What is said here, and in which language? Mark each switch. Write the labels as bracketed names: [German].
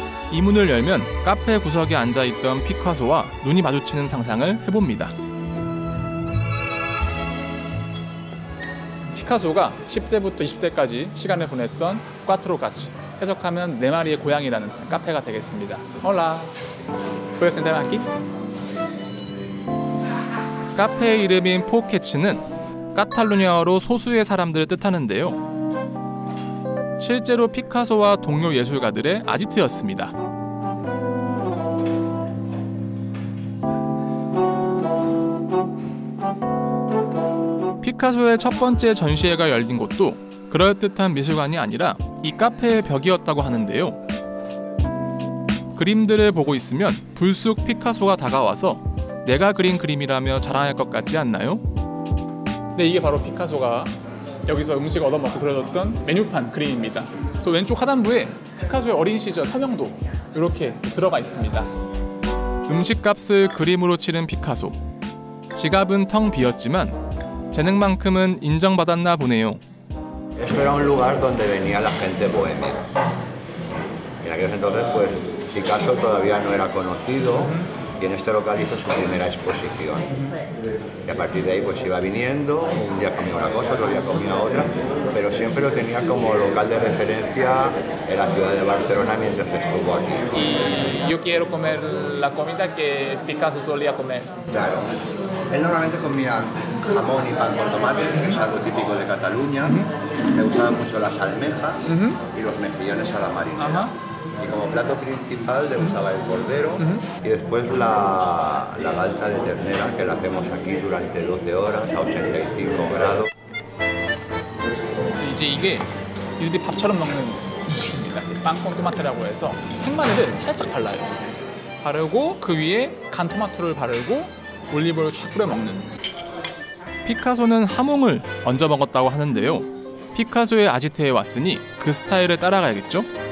[Korean] 이 문을 열면 카페 구석에 앉아있던 피카소와 눈이 마주치는 상상을 해봅니다. 피카소가 10대부터 20대까지 시간을 보냈던 꽈트로까치, 해석하면 네 마리의 고양이라는 카페가 되겠습니다. [Spanish] 홀라, puedes sentarme aquí? [Korean] 카페의 이름인 포캐치는 카탈루냐어로 소수의 사람들을 뜻하는데요. 실제로 피카소와 동료 예술가들의 아지트였습니다. 피카소의 첫 번째 전시회가 열린 곳도 그럴듯한 미술관이 아니라 이 카페의 벽이었다고 하는데요. 그림들을 보고 있으면 불쑥 피카소가 다가와서 내가 그린 그림이라며 자랑할 것 같지 않나요? 네, 이게 바로 피카소가 여기서 음식 얻어먹고 그려줬던 메뉴판 그림입니다. 저 왼쪽 하단부에 피카소의 어린 시절 서명도 이렇게 들어가 있습니다. 음식값을 그림으로 치른 피카소. 지갑은 텅 비었지만 재능만큼은 인정받았나 보네요. [Spanish] Esto era un lugar donde venía la gente bohemia. En aquel entonces, pues, Picasso todavía no era conocido y en este local hizo su primera exposición. Y a partir de ahí, pues, iba viniendo, un día comía una cosa, otro día comía otra, pero siempre lo tenía como local de referencia en la ciudad de Barcelona mientras estuvo aquí. Y yo quiero comer la comida que Picasso solía comer. Claro. Él normalmente comía jamón y pan con tomate, que es algo típico de Cataluña. Le gustaban mucho las almejas y los mejillones a la marinera. Y como plato principal le usaba el cordero y después la galta de ternera, que la hacemos aquí durante 12 horas a 85 grados. [Korean] 이제 이게 이들이 밥처럼 먹는 음식입니다. 빵콘 토마토라고 해서 생마늘을 살짝 발라요. 바르고 그 위에 간 토마토를 바르고 올리브를 쫙 뿌려 먹는. 피카소는 하몽을 얹어 먹었다고 하는데요. 피카소의 아지트에 왔으니 그 스타일을 따라가야겠죠?